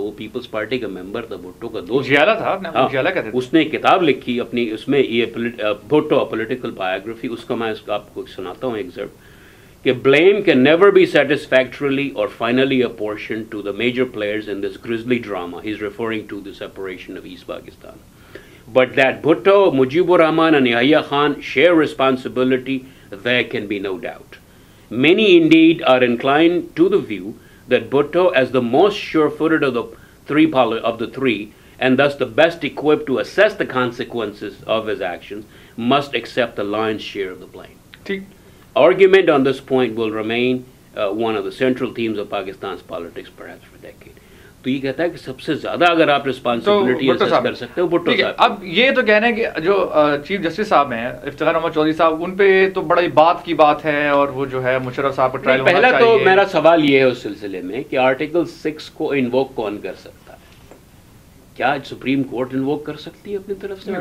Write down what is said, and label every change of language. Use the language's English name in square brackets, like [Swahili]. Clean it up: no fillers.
[Urdu] وہ Peoples party کا ممبر تھا، بھٹو کا دوست تھا. اس نے کتاب لکھی اپنی، اس میں یہ بھٹو پولیٹیکل بایوگرافی، اس کا میں آپ کو سناتا ہوں ایگزرپٹ کہ [English] blame can never be satisfactorily or finally apportioned to the major players in this grisly drama. He's referring to the separation of East Pakistan. But that Bhutto, Mujibur Rahman and Yahya Khan share responsibility, there can be no doubt. Many indeed are inclined to the view that Bhutto, as the most sure-footed of the three, and thus the best equipped to assess the consequences of his actions, must accept the lion's share of the blame. Argument on this point will remain one of the central themes of Pakistan's politics perhaps for decades. [Urdu] تو یہ کہتا ہے کہ سب سے زیادہ اگر آپ responsibility assess کر سکتے ہو بھٹو صاحب. اب یہ تو کہنا ہے کہ جو چیف جسٹس صاحب ہیں افتخار محمد چودھری صاحب، ان پہ تو بڑی بات کی بات ہے، اور وہ جو ہے مشرف صاحب کا ٹرائل ہونا چاہیے. پہلا تو میرا سوال یہ ہے اس سلسلے میں کہ آرٹیکل 6 کو انووک کون کر سکتا ہے؟ کیا سپریم کورٹ انووک کر سکتی ہے اپنی طرف سے؟